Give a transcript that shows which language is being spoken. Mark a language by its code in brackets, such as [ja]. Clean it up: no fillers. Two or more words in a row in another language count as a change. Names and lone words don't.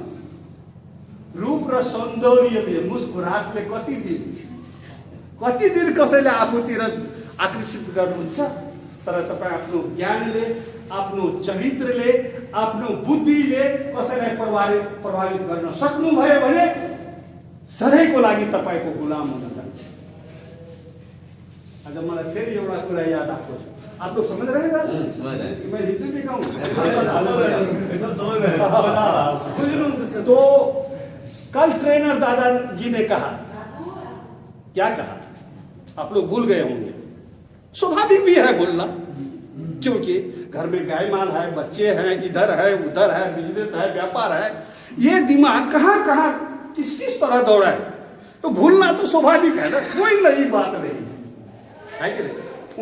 [ne] रूप र सौन्दर्यले, मुस्कुराहटले कति दिन कसैले आफूतिर आकर्षित गर्नुहुन्छ, तर तपाई आफ्नो ज्ञानले, आफ्नो चरित्रले, आफ्नो बुद्धिले कसैलाई प्रभावित गर्न सक्नुभयो भने सधैँको लागि तपाईको गुलाम हुन जान्छ। आज मलाई फेरि एउटा कुरा याद आएको छ। [hi] आप लोग समझ रहे हैं? मैं हिंदी में कहूँ एकदम समझ रहे। तो कल ट्रेनर दादाजी ने कहा, क्या कहा आप लोग भूल गए होंगे। स्वाभाविक भी है भूलना, क्योंकि घर में गाय माल है, बच्चे हैं, इधर है उधर है, बिजनेस है, व्यापार है, ये दिमाग कहाँ कहाँ किस तरह दौड़ा है, तो भूलना तो स्वाभाविक है ना, कोई नई बात नहीं है कि नहीं।